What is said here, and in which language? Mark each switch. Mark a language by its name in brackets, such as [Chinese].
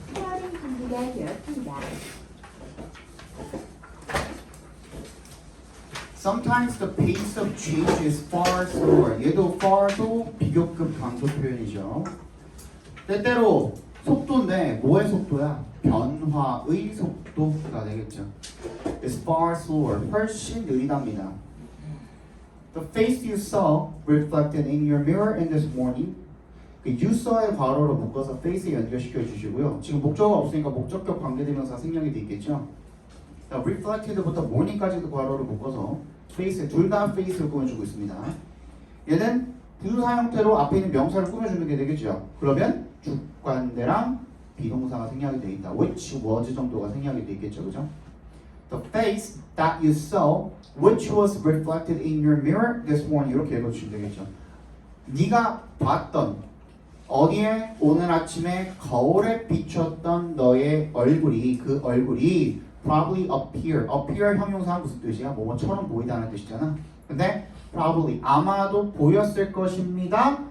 [Korean] 헤어링 준비가 되었습니다. [English] Sometimes the pace of change is far slower. [Korean] 얘도 far도 비교급 강조 표현이죠. 때때로 속도인데 뭐의 속도야? 변화의 속도가 되겠죠. [English] It's far slower. [Korean] 훨씬 느리답니다. [English] The face you saw reflected in your mirror in this morning. you saw [Korean] 의 괄호로 묶어서 face에 연결시켜 주시고요. 지금 목적어가 없으니까 목적격 관계대명사 생략이 돼 있겠죠. reflected부터 morning까지도 괄호로 묶어서 face, 둘 다 face를 꾸며주고 있습니다. 얘는 부사 형태로 앞에 있는 명사를 꾸며주는 게 되겠죠. 그러면 주관대랑 비동사가 생략이 돼 있다. [English] which was [Korean] 정도가 생략이 돼 있겠죠. 그죠? [English] The face that you saw, which was reflected in your mirror this morning. [Korean] 이렇게 읽어주시면 되겠죠. 네가 봤던 어디에 오늘 아침에 거울에 비쳤던 너의 얼굴이 그 얼굴이 [English] probably appear [Korean] 형용사 무슨 뜻이야? 뭐뭐처럼 보이다는 뜻이잖아. 근데 probably 아마도 보였을 것입니다.